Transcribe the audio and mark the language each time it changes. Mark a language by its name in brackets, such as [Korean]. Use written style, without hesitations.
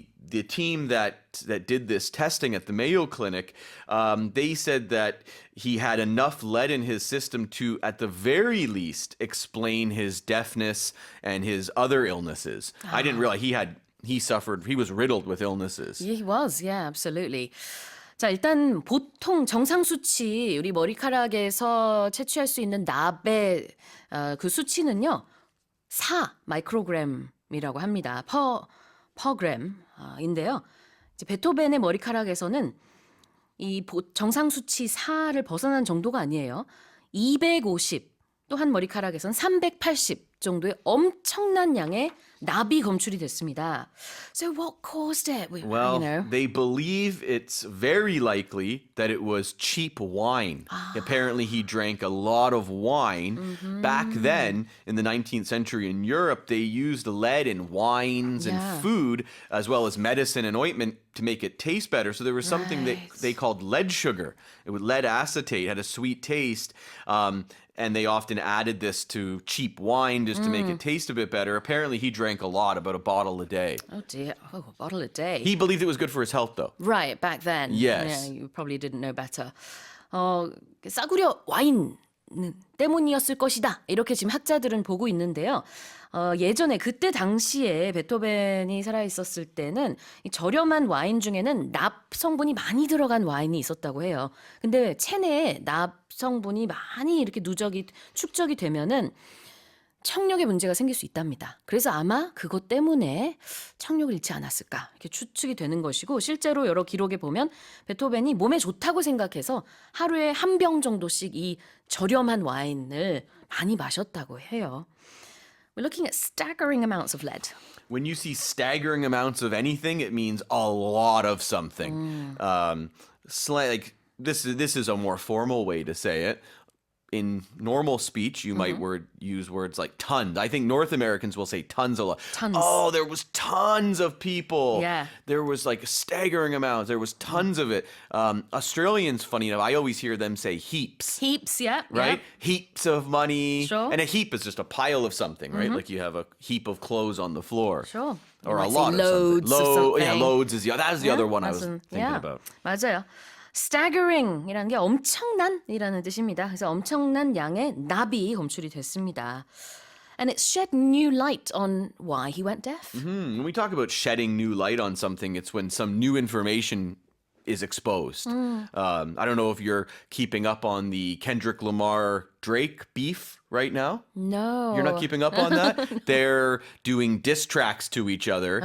[English] The team that did this testing at the Mayo Clinic, they said that he had enough lead in his system to, at the very least, explain his deafness and his other illnesses. I didn't realize he was riddled with illnesses. Yeah, he was. Yeah, absolutely. [Korean] 자, 일단 보통 정상 수치, 우리 머리카락에서 채취할 수 있는 납의 그 수치는요. 4 마이크로그램이라고 합니다. [English] per gram [Korean] 인데요. 이제 베토벤의 머리카락에서는 이 정상 수치 4를 벗어난 정도가 아니에요. 250, 또 한 머리카락에서는 380 정도의 엄청난 양의 납이 검출이 됐습니다. [English] So what caused it? Well, they believe it's very likely that it was cheap wine. Apparently, he drank a lot of wine. Back then, in the 19th century in Europe, they used lead in wines and Yeah. food, as well as medicine and ointment to make it taste better. So there was something that Right. they called lead sugar. It would lead acetate, had a sweet taste. And they often added this to cheap wine just to make it taste a bit better. Apparently, he drank a lot, about a bottle a day. Oh dear, a bottle a day. He believed it was good for his health, though. Right, back then. Yes. Yeah, you probably didn't know better. [Korean] 싸구려 와인 때문이었을 것이다. 이렇게 지금 학자들은 보고 있는데요. 예전에 그때 당시에 베토벤이 살아 있었을 때는 이 저렴한 와인 중에는 납 성분이 많이 들어간 와인이 있었다고 해요. 근데 체내에 납 성분이 많이 이렇게 축적이 되면은 청력에 문제가 생길 수 있답니다. 그래서 아마 그것 때문에 청력을 잃지 않았을까 이렇게 추측이 되는 것이고 실제로 여러 기록에 보면 베토벤이 몸에 좋다고 생각해서 하루에 한 병 정도씩 이 저렴한 와인을 많이 마셨다고 해요. [English] We're looking at staggering amounts of lead. When you see staggering amounts of anything, it means a lot of something. Like this is a more formal way to say it. in normal speech, you might use words like tons. I think North Americans will say tons a lot. Tons. Oh, there was tons of people. Yeah. There was like staggering amounts. There was tons of it. Australians, funny enough, I always hear them say heaps. Heaps, yeah. Right? Heaps of money. Sure. And a heap is just a pile of something, right? Like you have a heap of clothes on the floor. Sure. You Or a might say lot of loads something. of something. Yeah, loads is that is the other one I was [Korean] 맞은- [English] thinking yeah. about. [Korean] 맞아요. staggering이라는 게 엄청난이라는 뜻입니다. 그래서 엄청난 양의 납이 검출이 됐습니다. [English] And it shed new light on why he went deaf. When we talk about shedding new light on something, it's when some new information is exposed. I don't know if you're keeping up on the Kendrick Lamar Drake beef right now. No. You're not keeping up on that? They're doing diss tracks to each other.